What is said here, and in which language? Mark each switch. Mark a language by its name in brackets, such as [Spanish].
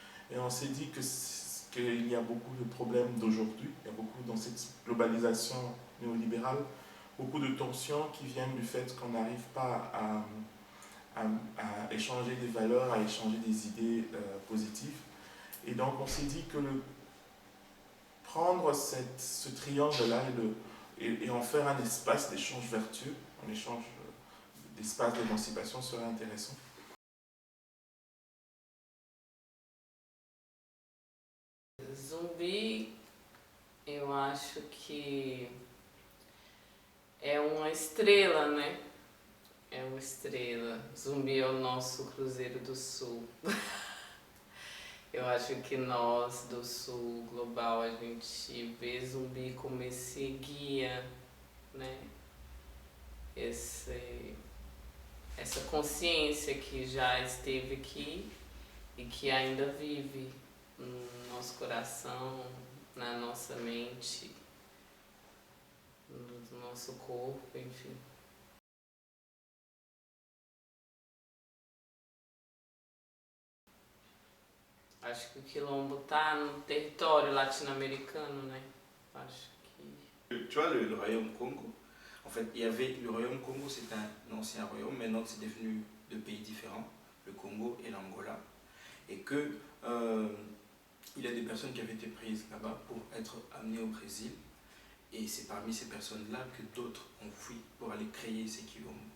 [French] Et on s'est dit qu'il y a beaucoup de problèmes d'aujourd'hui, il y a beaucoup dans cette globalisation néolibérale, beaucoup de tensions qui viennent du fait qu'on n'arrive pas à échanger des valeurs, à échanger des idées positives. Et donc on s'est dit que prendre ce triangle-là et en faire un espace d'échange vertueux, un échange d'espace d'émancipation serait intéressant. [Portuguese] Zumbi, eu acho que é uma estrela, né? É uma estrela. Zumbi é o nosso Cruzeiro do Sul. Eu acho que nós do Sul Global, a gente vê Zumbi como esse guia, né? Essa consciência que já esteve aqui e que ainda vive no nosso coração, na nossa mente, no nosso corpo, enfim. Acho que o Quilombo tá no território latino-americano, né? Acho que... [French] Tu vois, le royaume Congo, en fait, il y avait le royaume Congo, c'est un ancien royaume, maintenant c'est devenu deux pays différents, le Congo et l'Angola, et que il y a des personnes qui avaient été prises là-bas pour être amenées au Brésil, et c'est parmi ces personnes-là que d'autres ont fui pour aller créer ces quilombos.